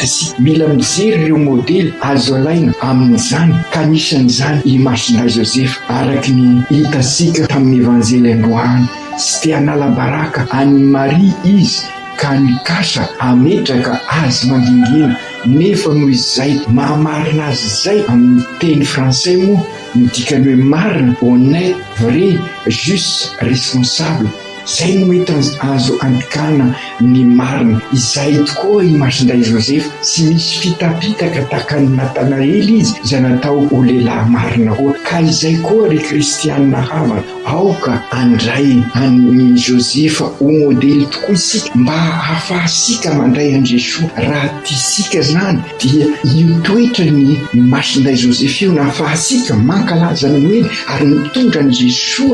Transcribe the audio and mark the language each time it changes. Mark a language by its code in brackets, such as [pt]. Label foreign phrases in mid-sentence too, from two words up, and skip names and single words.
[mg] isika mila mijery ireo modely azo alaina amin'izany ka nisan'izany i masindray Joseph araky ny hitasika tamin'ny evanjely androany sy te hanala baraka any Maria izy ka nikasa ametraka azy mangingina nefa noho izay mahamarina azy izay amin'ny teny fransay moa midikany hoe marina [fr] honnête vrai juste responsable [mg] zay no mety azo andikana ny marina izay tokoa i masindray Joseph sy misy fitapitaka tahaka ny Natanaely izy izay natao ho lehilahy marina koa ka izay koa ry kristianina havana aoka andray an'ny Joseph ho modely tokoa isika mba ahafahasika mandray an'i Jesoa raha tiasika zany dia io toetra ny masindray Joseph io nahafahasika mankalaza ny noely ary mitondra an'i Jesoa